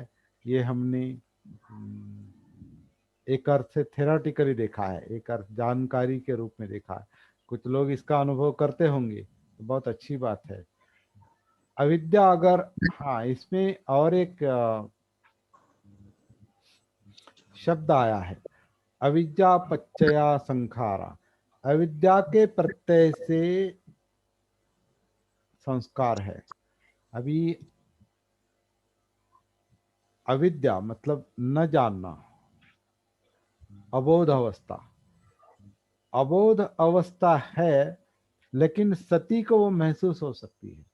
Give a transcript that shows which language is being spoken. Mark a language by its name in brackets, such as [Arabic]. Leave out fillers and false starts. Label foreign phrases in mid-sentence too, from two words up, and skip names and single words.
[Hindi] ये हमने एक अर्थ से थेराटिकली देखा है, एक अर्थ जानकारी के रूप में देखा है। कुछ लोग इसका अनुभव करते होंगे तो बहुत अच्छी बात है। अविद्या अगर, हाँ, इसमें और एक शब्द आया है, [Pali] अविद्या पच्चया संखारा। [Hindi] अविद्या के प्रत्यय से संस्कार है। अभी अविद्या मतलब न जानना, अबोध अवस्था। अबोध अवस्था है, लेकिन सती को वो महसूस हो सकती है।